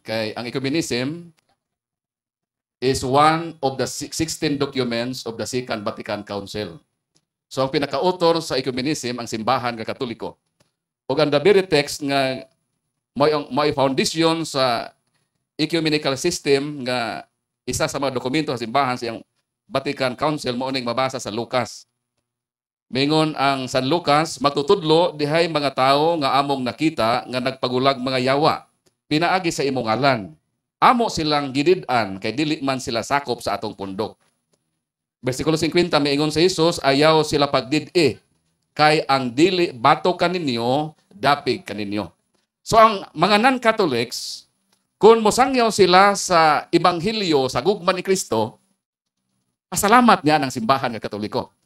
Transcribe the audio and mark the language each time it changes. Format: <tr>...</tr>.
<ceb>Kay ang</ceb> <en>ecumenism is one of the 16 documents of the Second Vatican Council.</en> <ceb>So ang pinaka-author sa ecumenism ang simbahan nga Katoliko. Ug ang</ceb> <en>the very text</en> <ceb>nga may foundation sa ecumenical system nga isa sa mga dokumento sa simbahan sa Vatican Council mao ning mabasa sa Lucas. Mingon ang San Lucas magtutudlo dihay mga tawo nga among nakita nga nagpagulag mga yawa pinaagi sa imong ngalan. Amo silang gidid-an kay dili man sila sakop sa atong pundok. Bersikulo 50 miingon sa Hesus ayaw sila pagdid-i kay ang dili bato kaninyo dapig kaninyo. So ang mga non-Catholics kung mosangyaw sila sa Ebanghelyo sa gugma ni Kristo, pasalamat niya ng simbahan ng Katoliko.</ceb>